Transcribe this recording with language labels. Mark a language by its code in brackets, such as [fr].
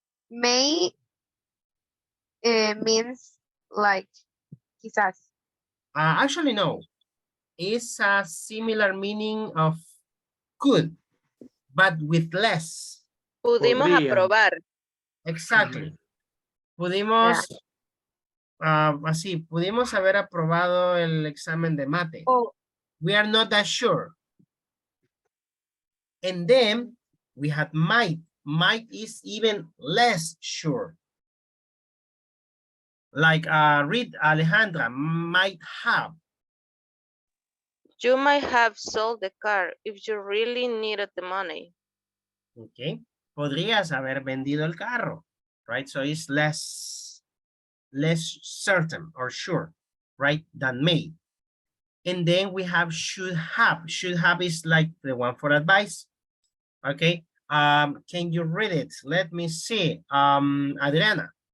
[en] May means like quizás. Actually, no. It's a similar meaning of could, but with less. [es] Pudimos aprobar. [en] Exactly. [es] Pudimos, así, pudimos haber aprobado el examen de mate. Oh. [en] We are not that sure. And then we had might. Might is even less sure. Like read Alejandra, might have. You might have sold the car if you really needed the money. Okay. [es] Podrías haber vendido el carro, right? [en] So it's less certain or sure, right, than may. And then we have should have. Should have is like the one for advice. Okay. Can you read it? Let me see. Adriana.